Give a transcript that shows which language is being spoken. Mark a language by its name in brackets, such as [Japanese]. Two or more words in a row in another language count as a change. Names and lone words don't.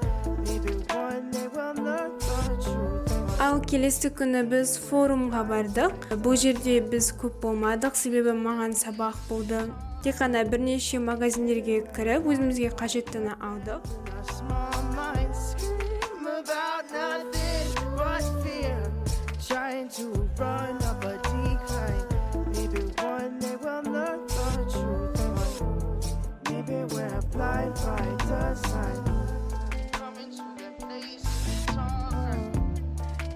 [English] Maybe one day we'll learn the truth. [Kazakh] Ал келесі күні біз форумға бардық. Бұл жерде біз көп болмадық, себебі маған сабақ болды. Тек қана бірнеше магазиндерге кіріп, өзімізге қажеттіні алдық. [English] Trying to run up a decline. Maybe one day we'll learn the truth. Maybe we're blind by design. Coming to the place we talk.